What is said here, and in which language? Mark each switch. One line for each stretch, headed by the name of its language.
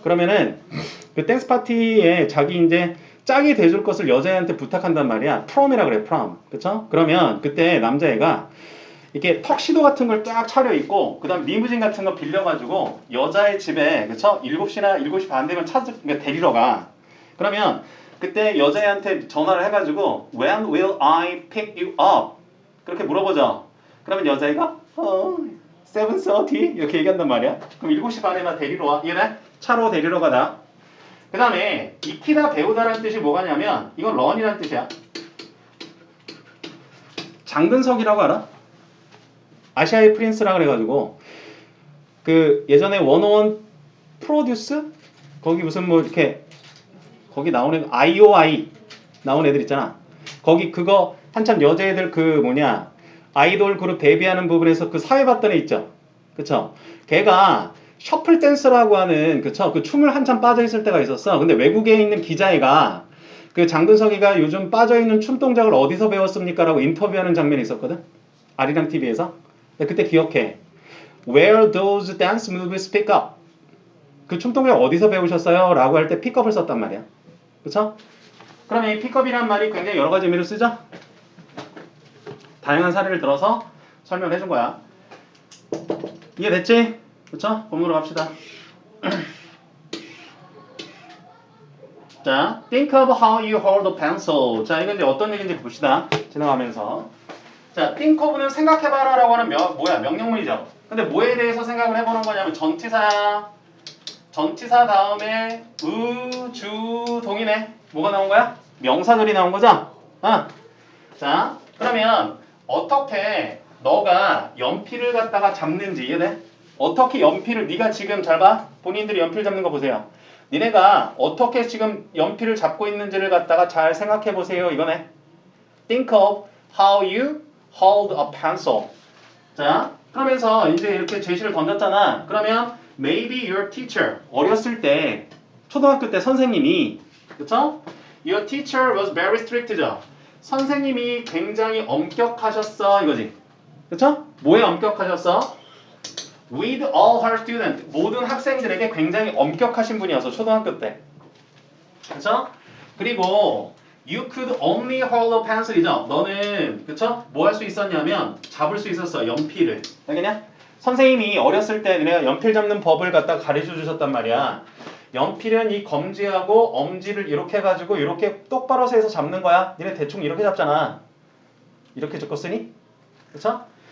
Korean: 그러면은 그 댄스 파티에 자기 이제 짝이 돼줄 것을 여자애한테 부탁한단 말이야. 프롬이라 그래, 프롬. 그쵸? 그러면 그때 남자애가 이렇게 턱시도 같은 걸 쫙 차려입고, 그 다음 리무진 같은 거 빌려가지고, 여자의 집에, 그쵸? 7시나 7시 반 되면 그러니까 데리러 가. 그러면, 그때 여자애한테 전화를 해가지고,
English: When will I pick you up?
Korean: 그렇게 물어보죠. 그러면 여자애가, 7:30? 이렇게 얘기한단 말이야. 그럼 7시 반에 나 데리러 와. 이해돼? 차로 데리러 가다. 그 다음에, 익히다 배우다라는 뜻이 뭐가냐면, 이건 런이라는 뜻이야. 장근석이라고 알아? 아시아의 프린스라 그래가지고 그 예전에 101 프로듀스 거기 무슨 뭐 이렇게 거기 나오는 IOI 나온 애들 있잖아. 거기 그거 한참 여자애들 그 뭐냐 아이돌 그룹 데뷔하는 부분에서 그 사회 봤던 애 있죠. 그쵸? 걔가 셔플 댄스라고 하는 그쵸? 그 춤을 한참 빠져 있을 때가 있었어. 근데 외국에 있는 기자애가 그 장근석이가 요즘 빠져 있는 춤 동작을 어디서 배웠습니까? 라고 인터뷰하는 장면이 있었거든. 아리랑 TV에서. 그때 기억해.
English: Where those dance moves pick up?
Korean: 그 춤동작 어디서 배우셨어요? 라고 할 때 pickup을 썼단 말이야. 그쵸? 그러면 이 pickup이란 말이 굉장히 여러 가지 의미로 쓰죠? 다양한 사례를 들어서 설명을 해준 거야. 이해됐지? 그쵸? 본문으로 갑시다.
English: 자, think of how you hold a pencil.
Korean: 자, 이건 이제 어떤 얘기인지 봅시다. 지나가면서. 자, think of는 생각해봐라 라고 하는 명령문이죠. 근데 뭐에 대해서 생각을 해보는 거냐면 전치사 다음에 주, 동이네. 뭐가 나온 거야? 명사들이 나온 거죠? 자, 그러면 어떻게 너가 연필을 갖다가 잡는지 이해돼? 어떻게 연필을 네가 지금 잘 봐. 본인들이 연필 잡는 거 보세요. 니네가 어떻게 지금 연필을 잡고 있는지를 갖다가 잘 생각해 보세요. 이거네.
English: Think of how you hold a pencil.
Korean: 자, 그러면서 이제 이렇게 제시를 던졌잖아.
English: 그러면 maybe your teacher.
Korean: 어렸을 때 초등학교 때 선생님이 그쵸?
English: Your teacher was very strict죠.
Korean: 선생님이 굉장히 엄격하셨어 이거지. 그쵸? 뭐에 엄격하셨어?
English: With all her students.
Korean: 모든 학생들에게 굉장히 엄격하신 분이어서 초등학교 때. 그쵸?
English: 그리고 You could only hold a pencil이죠.
Korean: 너는 그쵸? 뭐 할 수 있었냐면 잡을 수 있었어. 연필을. 알겠냐? 선생님이 어렸을 때 내가 연필 잡는 법을 갖다가 가르쳐 주셨단 말이야. 연필은 이 검지하고 엄지를 이렇게 해가지고 이렇게 똑바로 세서 잡는 거야. 니네 대충 이렇게 잡잖아. 이렇게 적었으니? 그쵸?